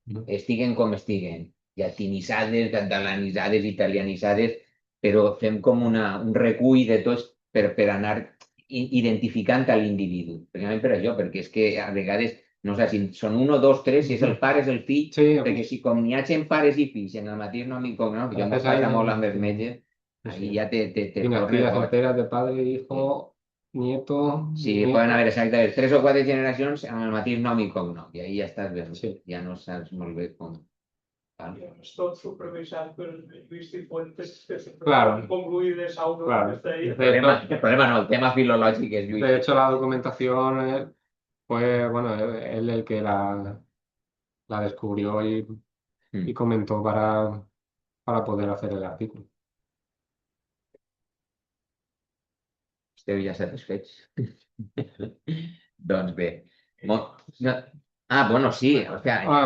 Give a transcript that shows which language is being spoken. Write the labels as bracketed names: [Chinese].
[Catalan] Estiguen com estiguen, llatinitzades, catalanitzades, italianitzades, però fem com un recull de tots per anar identificant a l'individu. Precisament per això, perquè és que a vegades no sé si són 1, 2, 3, si és el pare, és el fill, perquè si com n'hi ha pares i fills en el mateix nom i cognom, que jo m'ho passa molt amb els metges, [Spanish] ahí ya te Dinastías enteras de padre, hijo, nieto. [Catalan] Sí, poden haver exactament 3 o 4 generacions amb el mateix nom i cognom, i ahí ja estàs bé, ja no saps molt bé com. I és tot supervisat per Lluís Cifuentes, que sempre [Spanish] Claro. concluir de Sauro, Claro. que está ahí. [Catalan] El problema no, el tema filològic és Lluís. [Spanish] De hecho, la documentación fue, bueno, él el que la descubrió y comentó para poder hacer el artículo. [Catalan] Esteu ja satisfets? Doncs bé. [Spanish] Bueno, sí. O sea,